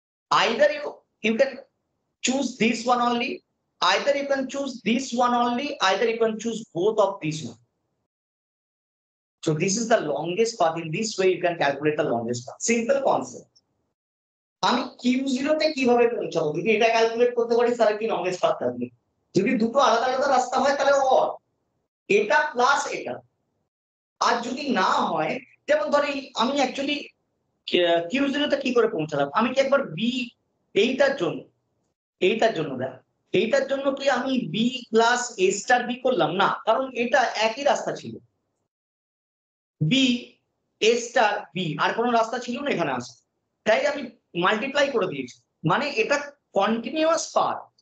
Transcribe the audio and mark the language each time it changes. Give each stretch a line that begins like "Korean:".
English: Either you can choose this one only, either you can choose this one only, either you can choose both of this one. So this is the longest path. In this way you can calculate the longest path. Simple concept.
Bangla: আমি Q0 তে কিভাবে পৌঁছাবো, যদি এটা calculate করতে পারি তাহলে কি লংগেস্ট পাথ থাকবে। যদি দুটো আলাদা আলাদা রাস্তা হয় তাহলে অর, এটা প্লাস এটা। আর যদি না হয়, যেমন ধরি আমি অ্যাকচুয়ালি Q0 তে কি করে পৌঁছালাম, আমি কি একবার বি এইটার জন্য এইটার জন্য দেখ, এইটার জন্য কি আমি বি প্লাস এ স্টার বি করলাম না, কারণ এটা একই রাস্তা ছিল, বি এ স্টার বি, আর কোনো রাস্তা ছিল না এখানে আসা, তাই আমি মাল্টিপ্লাই করে দিয়েছি, মানে এটা কন্টিনিউয়াস পাথ।